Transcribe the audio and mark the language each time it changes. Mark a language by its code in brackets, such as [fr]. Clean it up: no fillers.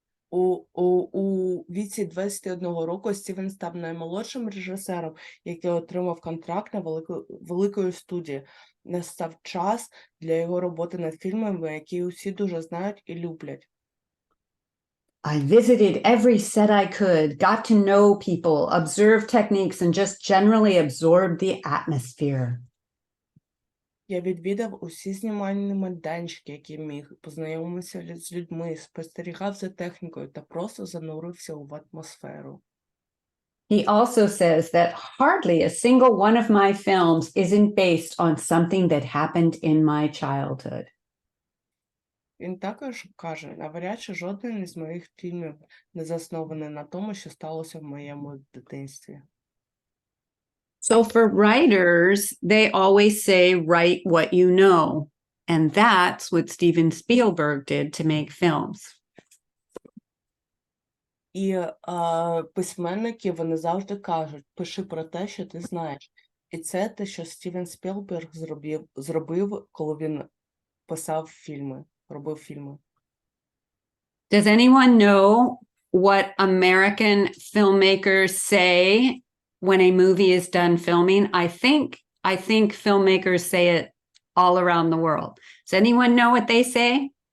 [uk] У віці 21 року Стівен став наймолодшим режисером, який отримав контракт на великої студії. Настав час для його роботи над фільмами, які усі дуже знають і люблять. [en] I visited every set I could, got to know people, observed techniques, and just generally absorbed the atmosphere. [uk] Я відвідав усі знімальні майданчики, які міг, познайомився з людьми, спостерігав за технікою та просто занурився в атмосферу. [en] He also says that hardly a single one of my films isn't based on something that happened in my childhood. [uk] Він також каже, навряд чи жоден із моїх фільмів не заснований на тому, що сталося в моєму дитинстві. [en] So for writers, they always say, write what you know. And that's what Steven Spielberg did to make films. [uk] І письменники, вони завжди кажуть, пиши про те, що ти знаєш. І це те, що Стівен Спілберг зробив, коли він писав фільми, робив фільми. [en] Does anyone know what American filmmakers say when a movie is done filming? I think filmmakers say it all around the world. Does anyone know what they say?